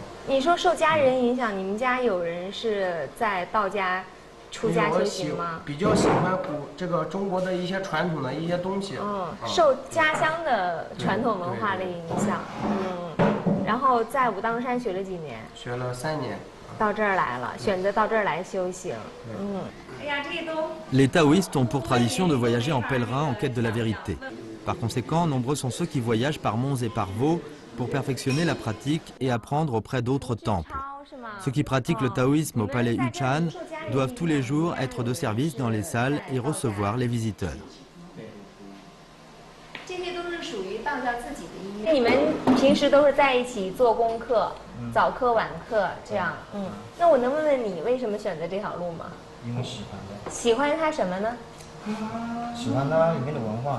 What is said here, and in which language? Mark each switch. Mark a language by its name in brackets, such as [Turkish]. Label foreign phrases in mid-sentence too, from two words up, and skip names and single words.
[Chinese] 你说受家人影响，你们家有人是在道家出家修行吗？比较喜欢这个中国的一些传统的一些东西。受家乡的传统文化的影响。然后在武当山学了几年？学了3年。到这儿来了，选择到这儿来修行。 [French] Les taoïstes ont pour tradition de voyager en pèlerin en quête de la vérité. Par conséquent, nombreux sont ceux qui voyagent par monts et par vaux pour perfectionner la pratique et apprendre auprès d'autres temples. Ceux qui pratiquent le taoïsme au palais Yuchan doivent tous les jours être de service dans les salles et recevoir les visiteurs. [Chinese] 这些都是属于道教自己的音乐。你们平时都是在一起做功课，早课晚课这样。那我能问问你为什么选择这条路吗？因为喜欢的。喜欢它什么呢？喜欢它里面的文化。